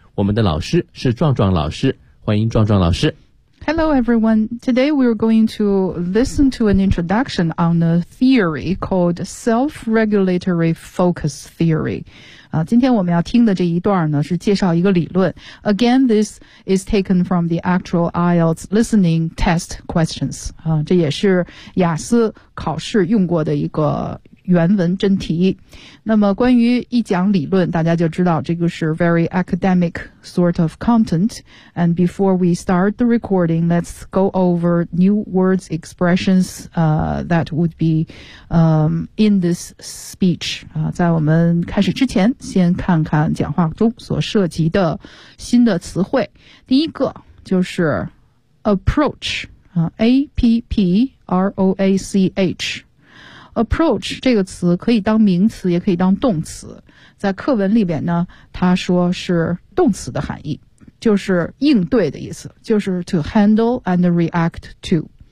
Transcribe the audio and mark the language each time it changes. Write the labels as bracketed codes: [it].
[zh] 我们的老师是壮壮老师，欢迎壮壮老师。 [en] Hello everyone. Today we're going to listen to an introduction on a theory called self-regulatory focus theory. [zh] 今天我们要听的这一段呢，是介绍一个理论。 [en] Again, this is taken from the actual IELTS listening test questions. [zh] 这也是雅思考试用过的一个原文真题。那么关于一讲理论，大家就知道这个是 very academic sort of content. [en] And before we start the recording, let's go over new words, expressions, that would be, in this speech. [zh] 在我们开始之前，先看看讲话中所涉及的新的词汇。第一个就是 approach, A-P-P-R-O-A-C-H. Approach 这个词可以当名词也可以当动词，在课文里边呢，他说是动词的含义，就是应对的意思，就是 to handle and react to。